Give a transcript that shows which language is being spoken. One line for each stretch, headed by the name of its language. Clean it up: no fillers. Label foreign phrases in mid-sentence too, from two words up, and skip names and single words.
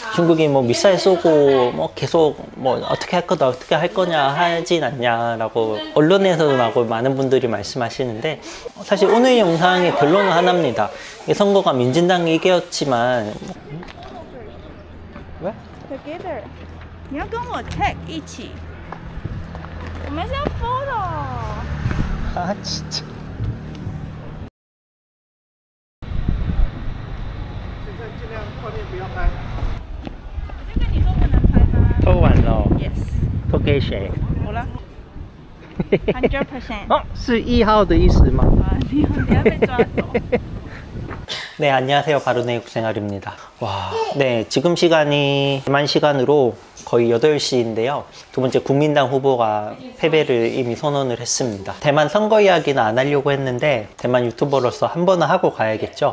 Korean: 중국이 뭐 미사일 쏘고 뭐 계속 뭐 어떻게 할 거다 어떻게 할 거냐 하진 않냐라고 언론에서도 나오고 많은 분들이 말씀하시는데, 사실 오늘 영상의 결론은 하나입니다. 이 선거가 민진당이 이겼지만 왜?
English: Together.
Chinese: 你要跟我 tag 一起。我们是要 photo。
Korean: 아 진짜.
Chinese: 现在尽量画面不要拍。我就跟你说不能拍吗？偷完了。
English: Yes。
Chinese: 偷给谁？我了。100%。 어? 是1号的意思吗？啊，你等下被抓走。
Korean: 네, 안녕하세요. 바른의 육생활입니다. 와, 네, 지금 시간이 대만 시간으로 거의 8시인데요. 두 번째 국민당 후보가 패배를 이미 선언을 했습니다. 대만 선거 이야기는 안 하려고 했는데 대만 유튜버로서 한 번은 하고 가야겠죠.